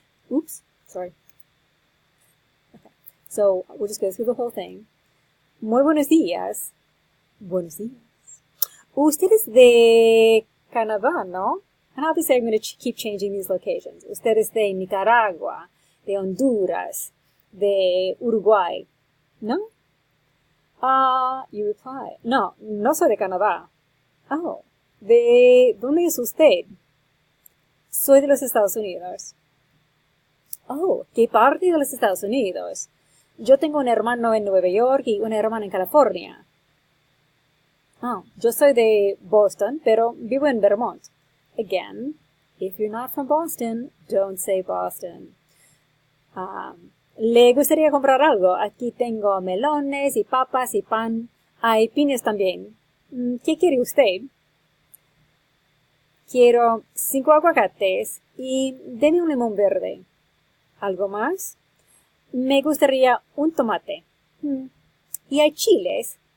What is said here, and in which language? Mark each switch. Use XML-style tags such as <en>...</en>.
<en>Oops, sorry. Okay, so we'll just go through the whole thing.</en> <es>Muy buenos días. Buenos días. Usted es de Canadá, ¿no?</es> <en>And obviously I'm going to keep changing these locations.</en> <es>Usted es de Nicaragua, de Honduras, de Uruguay, ¿no?</es> <en>You reply,</en> <es>no, no soy de Canadá. Oh, ¿de dónde es usted? Soy de los Estados Unidos. Oh, ¿qué parte de los Estados Unidos? Yo tengo un hermano en Nueva York y una hermana en California. Oh, yo soy de Boston, pero vivo en Vermont.</es> <en>Again, if you're not from Boston, don't say Boston.</en> <es>¿Le gustaría comprar algo? Aquí tengo melones y papas y pan. Hay piñas también. ¿Qué quiere usted? Quiero 5 aguacates y deme un limón verde. ¿Algo más? Me gustaría un tomate. ¿Y hay chiles?</es>